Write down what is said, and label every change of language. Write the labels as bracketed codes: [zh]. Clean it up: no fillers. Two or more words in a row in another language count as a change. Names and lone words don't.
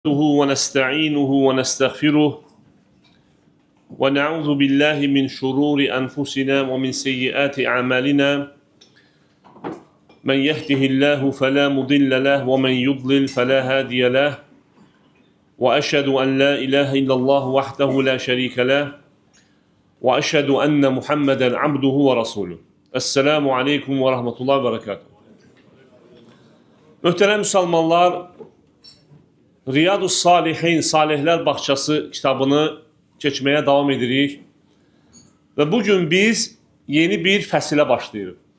[ar] نحمده ونستعينه ونستغفره ونعوذ بالله من شرور أنفسنا ومن سيئات أعمالنا من يهده الله فلا مضل له ومن يضلل فلا هادي له وأشهد أن لا إله إلا الله وحده لا شريك له وأشهد أن محمدا عبده ورسوله. السلام عليكم ورحمة الله وبركاته. [az] Möhtərəm Müslümanlar, Riyadus Salihin, Salihlər Bağçası kitabını keçməyə davam edirik. Və bugün biz yeni bir fəsilə başlayırıq.